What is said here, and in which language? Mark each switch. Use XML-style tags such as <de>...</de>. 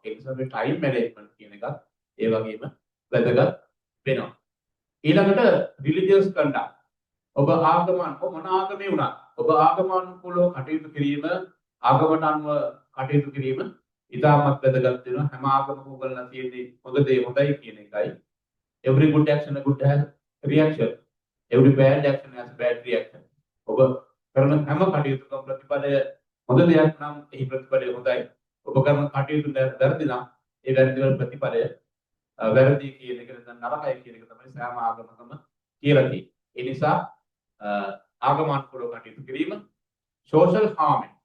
<si>ඒ නිසා මේ time management කියන එකත් ඒ වගේම වැදගත් වෙනවා. ඊළඟට රිලිජියස් කන්ඩක්ට්. ඔබ ආගමන මොන ආගමේ වුණත් ඔබ ආගමනුකූලව කටයුතු කිරීම, ආගමට අනුව කටයුතු කිරීම ඉතාමත් වැදගත් වෙනවා. හැම ආගමකම බලලා තියෙන්නේ හොඳ දේ හොඳයි කියන එකයි.</si> <en>Every good action a good has reaction. Every bad action has bad reaction.</en> <si>ඔබ කරන හැම කටයුතුකම ප්‍රතිඵලය හොඳ දෙයක් නම් එහි ප්‍රතිඵලය හොඳයි. ඔබ කරන කටයුතු වැරදි නම් ඒ වැරදි වල ප්‍රතිඵලය වැරදි කියන එක නරකයි කියන එක තමයි සෑම ආගමකම කියලා තියෙන්නේ. ඒ නිසා ආගමනුකූලව කටයුතු කිරීම, social harmony.</si>